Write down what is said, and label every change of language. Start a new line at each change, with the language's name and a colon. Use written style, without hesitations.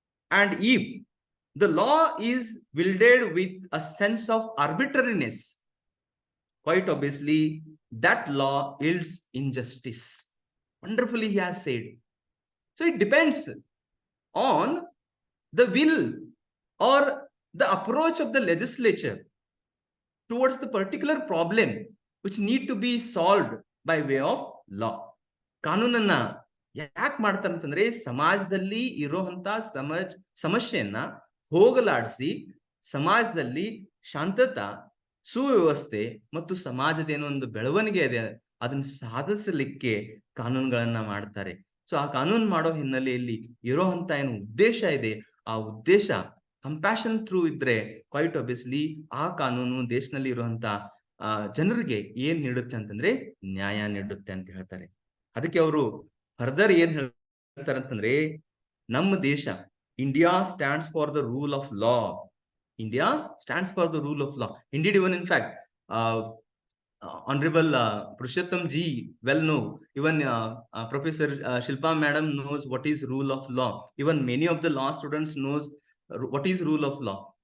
English: And if the law is wielded with a sense of arbitrariness, quite obviously that law yields injustice. Wonderfully, he has said. So it depends on the will or the approach of the legislature towards the particular problem which need to be solved by way of law.
Kannada: ಕಾನೂನನ್ನ ಯಾಕೆ ಮಾಡ್ತಾರೆ ಅಂತಂದ್ರೆ ಸಮಾಜದಲ್ಲಿ ಇರುವಂತ ಸಮಸ್ಯೆಯನ್ನ ಹೋಗಲಾಡಿಸಿ ಸಮಾಜದಲ್ಲಿ ಶಾಂತತ ಸುವ್ಯವಸ್ಥೆ ಮತ್ತು ಸಮಾಜದ ಏನೋ ಒಂದು ಬೆಳವಣಿಗೆ ಇದೆ ಅದನ್ನ ಸಾಧಿಸಲಿಕ್ಕೆ ಕಾನೂನುಗಳನ್ನ ಮಾಡ್ತಾರೆ. ಸೊ ಆ ಕಾನೂನು ಮಾಡೋ ಹಿನ್ನೆಲೆಯಲ್ಲಿ ಇರೋಂತ ಏನು ಉದ್ದೇಶ ಇದೆ ಆ ಉದ್ದೇಶ ಕಂಪ್ಯಾಷನ್ ಥ್ರೂ ಇದ್ರೆ
English: quite obviously
Kannada: ಆ ಕಾನೂನು ದೇಶದಲ್ಲಿ ಇರುವಂತ ಜನರಿಗೆ ಏನ್ ನೀಡುತ್ತೆ ಅಂತಂದ್ರೆ ನ್ಯಾಯ ನೀಡುತ್ತೆ ಅಂತ ಹೇಳ್ತಾರೆ. ಅದಕ್ಕೆ ಅವರು ಫರ್ದರ್ ಏನ್ ಹೇಳ್ತಾರೆ ಅಂತಂದ್ರೆ ನಮ್ಮ ದೇಶ
English: India stands for the rule of law. India stands for the rule of law. Indeed, even in fact, Honorable Purushotham ji well know. Even Professor Shilpa madam knows what is rule of law. Even many of the law students knows what is rule of law.